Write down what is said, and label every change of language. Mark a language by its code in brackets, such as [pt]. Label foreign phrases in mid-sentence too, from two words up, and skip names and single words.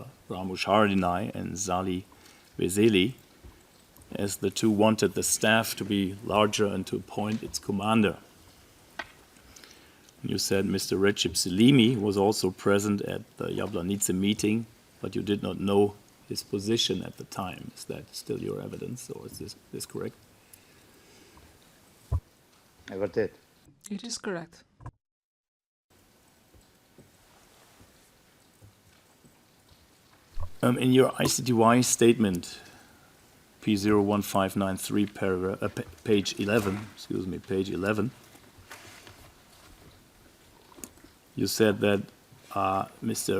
[en] Ramush Haradinaj and Zali Veseli, as the two wanted the staff to be larger and to appoint its commander. You said Mr. Recep Selimi was also present at the Jablanice meeting, but you did not know his position at the time. Is that still your evidence, or is this correct? [sq] E vërtet. [en] It is correct. In your ICTY statement, P01593, page 11, page 11, you said that Mr.